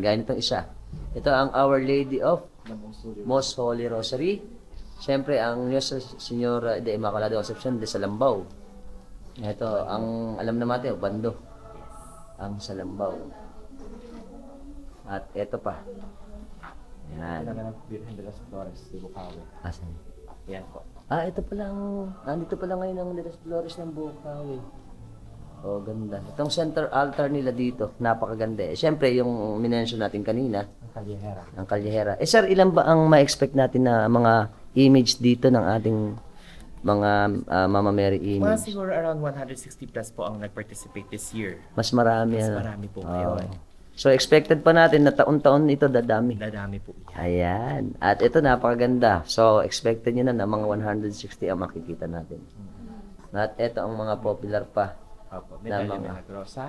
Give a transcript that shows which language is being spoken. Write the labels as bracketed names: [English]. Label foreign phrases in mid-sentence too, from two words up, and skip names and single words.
[Filipino] Gaya nitong isa. Ito ang Our Lady of Most Holy Rosary. Siyempre, ang Nuestra Señora de Immaculada Concepcion de Salambao. Ito, ang alam naman natin, Bando. Ang Salambao. At ito pa. Yan. Talaga ng Birhen de las Flores de Bukawi. Asan? Yan po. Ito pala nandito pala ngayon ang De las Flores ng Bukawi. Oh, ganda. Itong [English] center altar [Filipino] nila dito, napakaganda. Siyempre, yung minention natin kanina, Ang Kalyehera. ang Kalyehera. Sir, ilan ba ang ma-expect natin na mga image dito ng ating mga Mama Mary Mga image? siguro [English] around 160 plus [Filipino] po ang nag-participate [English] this year. [Filipino] Mas marami. Mas ano? marami po Oo. ngayon. So, expected pa natin na taon-taon ito dadami. Dadami po yan. Ayan. At ito, napakaganda. So, expected nyo na mga 160 ang makikita natin. At ito ang mga popular pa. Opo. Medalya Tama. Milagrosa